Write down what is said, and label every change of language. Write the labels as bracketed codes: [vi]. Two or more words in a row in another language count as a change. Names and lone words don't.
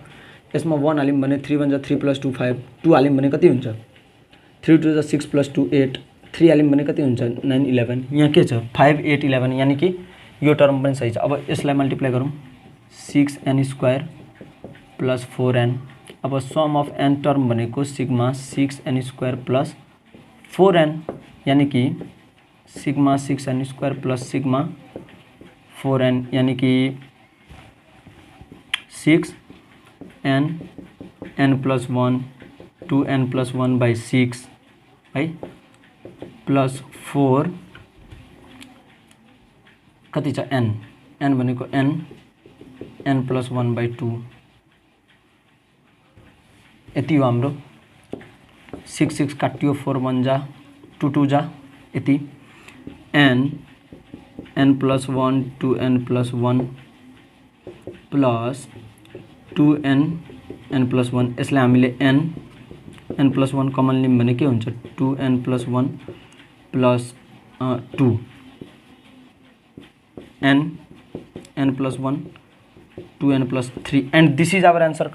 [ne] यसमा 1 हाल्यौँ भने 3 1 जा 3 + 2 5 2 हाल्यौँ भने कति हुन्छ 3 2 जा 6 + 2 8 3 हाल्यौँ भने कति हुन्छ 9 11। यहाँ के छ 5 8 11 यानी कि यो टर्म पनि सही छ। अब यसलाई मल्टिप्लाई गरौँ [en] 6n square plus 4n. [ne] अब [en] sum of n term [ne] भनेको [en] sigma 6n square plus 4n [ne] यानी कि [en] sigma 6n square plus sigma 4n [ne] यानी कि 6n n + 1 2n + 1/6 है प्लस 4 कति छ n n भनेको n + 1/2 यति हो हाम्रो। 6 6 काटियो 4 1 जा 2 2 जा यति n + 1 2n + 1 प्लस 2n n + 1 यसलाई हामीले n + 1 कमन लियौँ भने के हुन्छ 2n + 1 प्लस 2 n + 1 2n + 3 [en] and this is our answer.